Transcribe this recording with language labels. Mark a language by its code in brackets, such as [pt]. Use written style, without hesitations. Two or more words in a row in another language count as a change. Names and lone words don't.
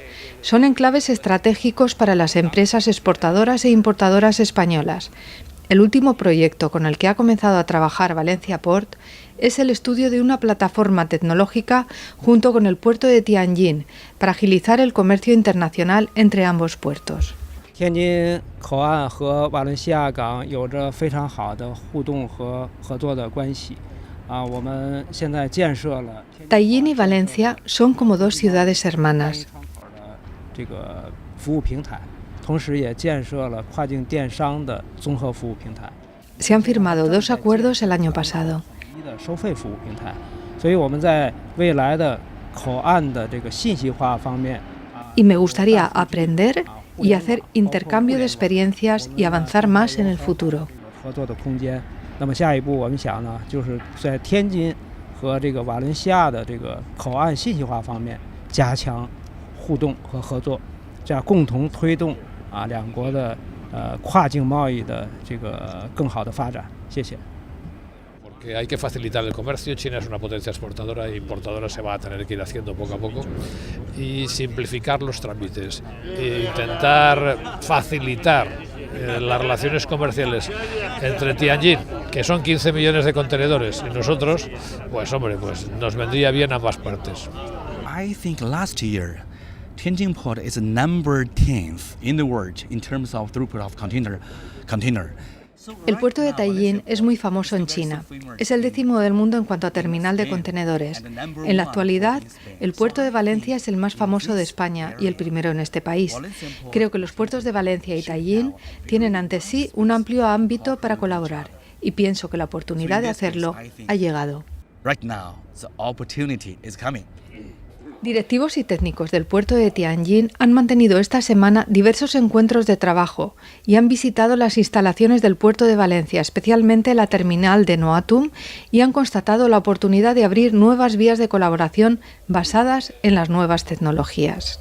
[es] Son enclaves estratégicos para las empresas exportadoras e importadoras españolas. El último proyecto con el que ha comenzado a trabajar Valencia Port es el estudio de una plataforma tecnológica junto con el puerto de Tianjin para agilizar el comercio internacional entre ambos puertos. [zh] 天津口岸和瓦伦西亚港有着非常好的互动和合作的关系。我们现在建设了 [es] Tallin y Valencia son como dos ciudades hermanas. [zh] 这个服务平台，同时也建设了跨境电商的综合服务平台。 [es] Se han firmado 2 acuerdos el año pasado. [zh] 的收费服务平台，所以我们在未来的口岸的这个信息化方面。 [es] Y me gustaría aprender y hacer intercambio de experiencias y avanzar más en el futuro. [zh] 合作的空间。那么下一步我们想呢，就是在天津和这个瓦伦西亚的这个口岸信息化方面加强互动和合作，这样共同推动两国的跨境贸易的这个更好的发展。谢谢。 [es] Que hay que facilitar el comercio. China es una potencia exportadora e importadora, se va a tener que ir haciendo poco a poco, y simplificar los trámites, e intentar facilitar las relaciones comerciales entre Tianjin, que son 15 millones de contenedores, y nosotros, pues hombre, pues nos vendría bien a ambas partes. [en] I think last year Tianjin Port is number 10th in the world in terms of throughput of container. [es] El puerto de Tallin es muy famoso en China. Es el 10º del mundo en cuanto a terminal de contenedores. En la actualidad, el puerto de Valencia es el más famoso de España y el primero en este país. Creo que los puertos de Valencia y Tallin tienen ante sí un amplio ámbito para colaborar y pienso que la oportunidad de hacerlo ha llegado. [en] Right now, the opportunity is coming. [es] Directivos y técnicos del puerto de Tianjin han mantenido esta semana diversos encuentros de trabajo y han visitado las instalaciones del puerto de Valencia, especialmente la terminal de Noatum, y han constatado la oportunidad de abrir nuevas vías de colaboración basadas en las nuevas tecnologías.